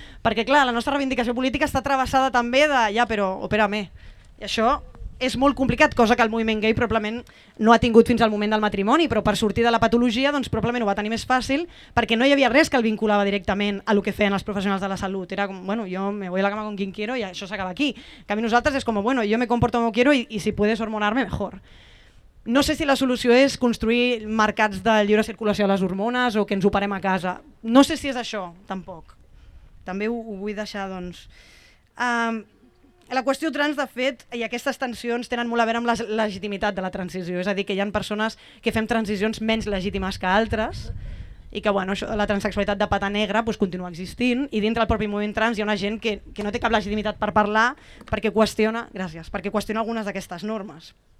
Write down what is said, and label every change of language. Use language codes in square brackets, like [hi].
[ca] Perquè, clar, la nostra reivindicació política està travessada també de ja, però opera-me. I això és molt complicat, cosa que el moviment gay probablement no ha tingut fins al moment del matrimoni, però per sortir de la patologia doncs, probablement ho va tenir més fàcil perquè no hi havia res que el vinculava directament a el que feien els professionals de la salut. Era com, bueno, jo [es] me voy a la cama con quien quiero [ca] i això s'acaba aquí. En canvi, nosaltres és com, [es] bueno, yo me comporto como quiero y si puedes hormonarme, mejor. [ca] No sé si la solució és construir mercats de lliure circulació de les hormones o que ens operem a casa. No sé si és això, tampoc. També ho vull deixar, doncs... La qüestió trans, de fet, i aquestes tensions tenen molt a veure amb la legitimitat de la transició, és a dir, que hi ha persones que fem transicions menys legítimes que altres i que bueno, això, la transsexualitat de pata negra pues, continua existint i dintre del propi moviment trans hi ha una gent que no té cap legitimitat per parlar perquè qüestiona, gràcies, perquè qüestiona algunes d'aquestes normes.